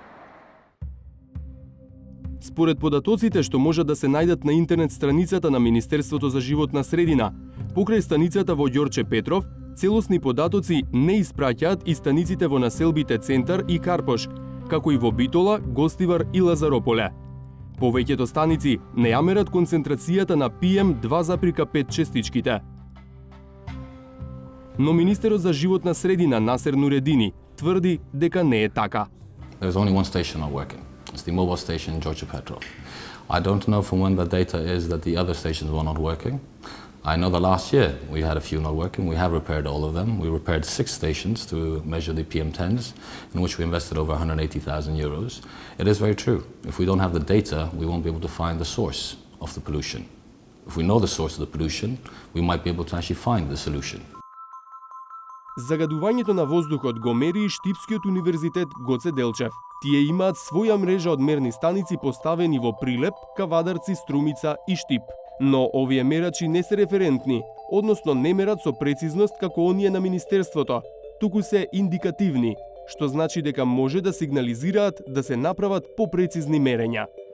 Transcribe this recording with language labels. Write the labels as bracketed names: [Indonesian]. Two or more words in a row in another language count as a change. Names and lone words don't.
[Macedonian] Според податоците што можат да се најдат на интернет страницата на Министерството за животна средина, покрај станицата во Ѓорче Петров, целосни податоци не испраќаат и станиците во населбите Центар и Карпош, како и во Битола, Гостивар и Лазарополе. Повеќето станици не ја мерат концентрацијата на PM2,5 честичките. Но министерот за животна средина Насер Нуредини тврди дека не е така. [English] There's only one station not working. It's the mobile station Ѓorče Petrov. I don't know from when the data is that the other stations were not working. I know that last year we had a few not working. We have repaired all of them. We repaired 6 stations to measure the PM10s, in which we invested over 180,000 euros. It is very true. If we don't have the data, we won't be able to find the source of the pollution. If we know the source of the pollution, we might be able to actually find the solution. [Macedonian] Загадувањето на воздухот го мери и Штипскиот универзитет Гоце Делчев. Тие имаат своја мрежа од мерни станици поставени во Прилеп, Кавадарци, Струмица и Штип. Но овие мерачи не се референтни, односно не мерат со прецизност како оние на Министерството, туку се индикативни, што значи дека може да сигнализираат да се направат попрецизни мерења.